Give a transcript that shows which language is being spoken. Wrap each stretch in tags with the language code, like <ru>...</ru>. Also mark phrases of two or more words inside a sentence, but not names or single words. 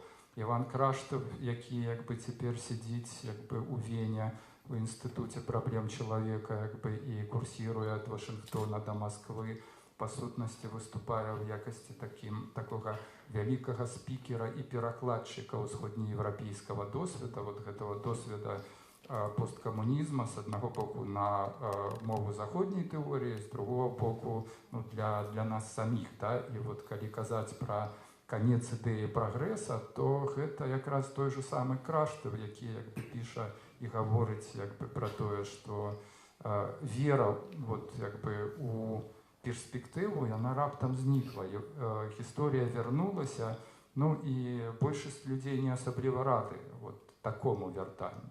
<be>Іван Краштов, які, як бы, цяпер сидзіць, як бы, у Вене, у Інстытуце праблем чалавека, як бы, і курсіруе ад Вашынгтона да Масквы, па сутнасці выступае ў якасці такога вялікага спікера і перакладчыка ўсходнееўрапейскага досведа, вот гэтага досведа</be> <ru>посткоммунизма, с одного</ru> <be>боку на мову заходней</be> <ru>теории, с другого</ru> <be>боку, ну,</be> <ru>для нас самих, да, и вот</ru> <be>калі казаць</be> <ru>про конец идеи прогресса, то это</ru> <be>якраз</be> <ru>той же самый</ru> <be>Краштов, які, як бы, піша і гаворыць, як бы, про тое,</be> <ru>что вера,</ru> <be>вот, як бы, у перспектыву, яна раптам знікла, гісторыя вярнулася, ну і большасць людзей не асабліва рады вот такому вяртанню.</be>